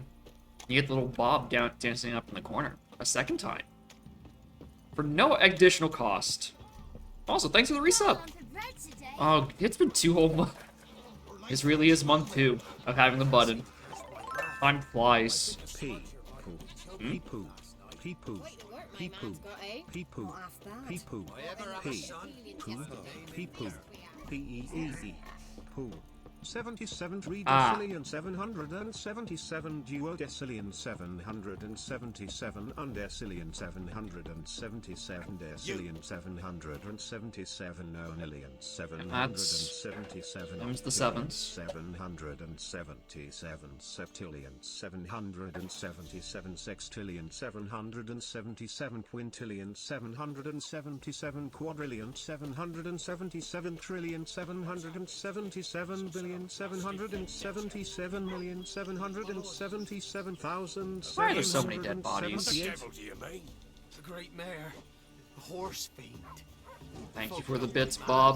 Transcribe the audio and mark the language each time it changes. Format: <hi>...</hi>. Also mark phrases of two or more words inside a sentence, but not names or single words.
<en>You get the little Bob dancing up in the corner. A second time. For no additional cost. Also, thanks for the resub. Oh, it's been 2 whole months. This really is month 2 of having the button. Time flies. Pee poo. Pee poo. Pee poo. Pee poo. Pee poo. Pee poo. Pee poo. Pee poo. P-E-E-E. Poo. 77 decillion 777 duodecillion 777 undecillion 777 decillion 777 nonillion 777 Them's the sevens. 777 septillion 777 sextillion 777 quintillion 777 quadrillion 777 trillion 777 billion 777,777,000. Why are there so many dead bodies? The devil, do you mean? The great mare, the horse fiend. Thank you for the bits, Bob.</en>